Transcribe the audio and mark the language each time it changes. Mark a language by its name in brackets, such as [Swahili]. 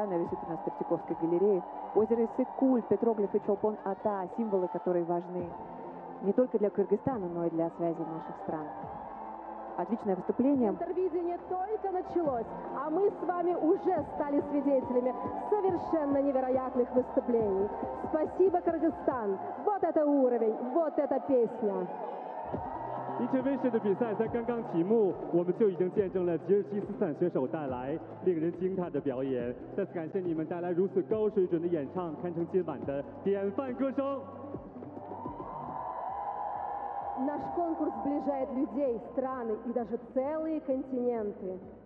[Russian] Она висит у нас в Третьяковской галерее. Озеро Иссык-Куль, петроглифы Чолпон-Ата, символы, которые важны не только для Кыргызстана, но и для связи наших стран. Отличное выступление. Интервидение только началось, а мы с вами уже стали свидетелями совершенно невероятных выступлений. Спасибо, Кыргызстан! Вот это уровень, вот эта песня! [Chinese] 一切卫视的比赛在刚刚启幕，我们就已经见证了吉尔吉斯坦选手带来令人惊叹的表演。再次感谢你们带来如此高水准的演唱，堪称今晚的典范歌声。 [Russian] Наш конкурс сближает людей, страны и даже целые континенты.